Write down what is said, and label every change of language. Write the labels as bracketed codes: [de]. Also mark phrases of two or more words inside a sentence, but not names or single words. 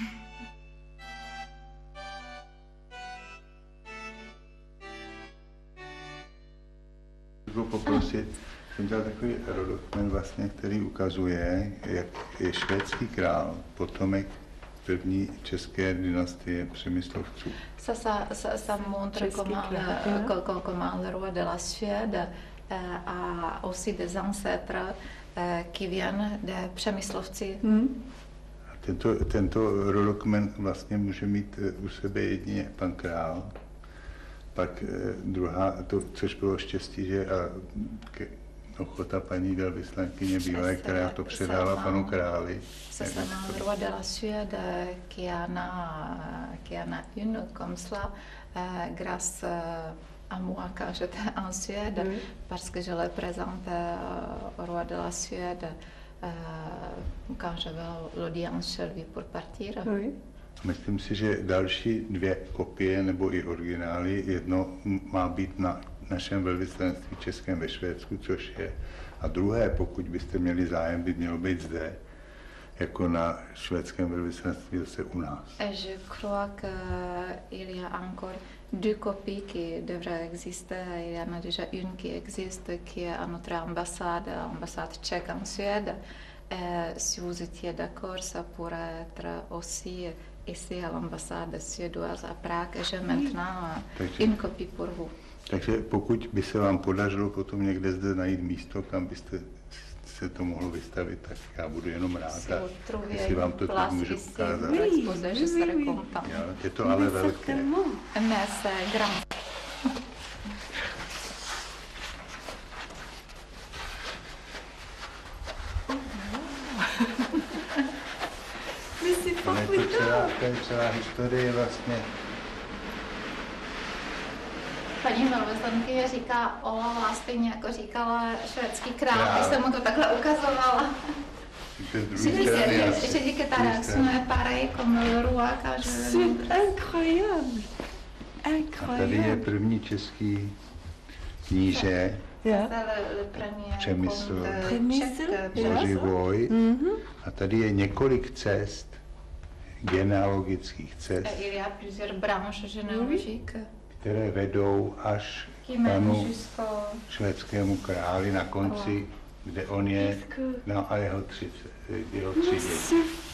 [cs] Poprosit, jsem dělal takový dokument vlastně, který ukazuje, jak je švédský král, potomek první české dynastie Přemyslovců. [fr] Ça montre comment le roi de la Suède a aussi des ancêtres qui viennent de Přemyslovci. [cs] Tento dokument vlastně může mít u sebe jedině pan král. Pak druhá, což bylo štěstí, že ochota paní velvyslankyně bývalé, která to předala panu králi. [fr] C'est le roi de la Suède qui en a une comme cela grâce à moi quand j'étais en Suède, parce que je le présente au roi de la Suède quand j'avais l'audience chez lui pour partir. [cs] Myslím si, že další 2 kopie nebo i originály, jedno má být na našem velvyslanství českém ve Švédsku, což je, a druhé, pokud byste měli zájem, by mělo být zde, jako na švédském velvyslanství zase u nás. [fr] Je crois qu'il y a encore 2 copies qui devraient exister. Il y en a déjà une qui existe, qui est à notre ambassade tchèque en Suède. Si vous étiez d'accord, ça pourrait être aussi ici à l'ambassade suédoise à Prague, j'ai maintenant une copie pour vous. [cs] Takže pokud by se vám podařilo potom někde zde najít místo, kam byste se to mohlo vystavit, tak já budu jenom rád, jestli vám to teď můžu ukázat. Je to ale velké. To je celá historie vlastně. Paní velvyslankyně říká Olava, stejně jako říkala švédský král, když jsem mu to takhle ukazovala. [fr] J'ai dit que ta réaction est pareille comme le roi quand je... C'est incroyable. [cs] A tady je první český kníže, Přemysl, Bořivoj. A tady je několik cest, genealogických cest, které vedou až k panu švédskému králi na konci, kde on je, no a jeho tři děti.